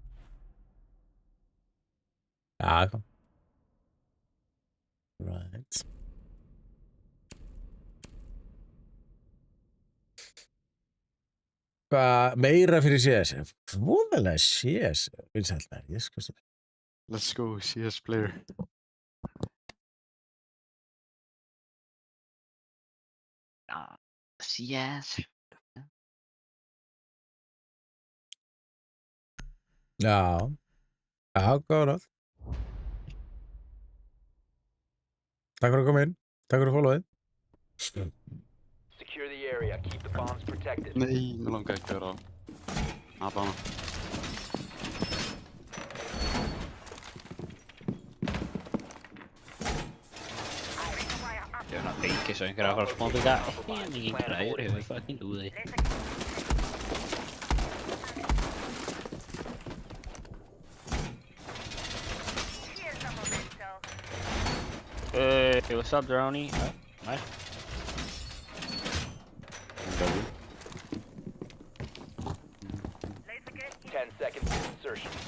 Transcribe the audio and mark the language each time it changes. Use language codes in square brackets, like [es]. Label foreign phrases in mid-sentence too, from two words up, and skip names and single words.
[is] Já, kom. Right. Hvað meira fyrir CS? Voðalega CS. Vinsælt ég sko svo. [en] Let's go, CS player. [is] Já, CS. Já. Já, góða ráð. Takk fyrir að koma inn. Takk fyrir að followið. [en] secure the area. Keep the bombs protected. [is] Nei, mér langar ekki að vera að bana. Ég er að feiki svo einhverja að fara að smá byggja. Ég er ekki græður, ég vil fucking lúði. [en] Hey, what's up, Droney? Oh, nice. 10 seconds to insertion.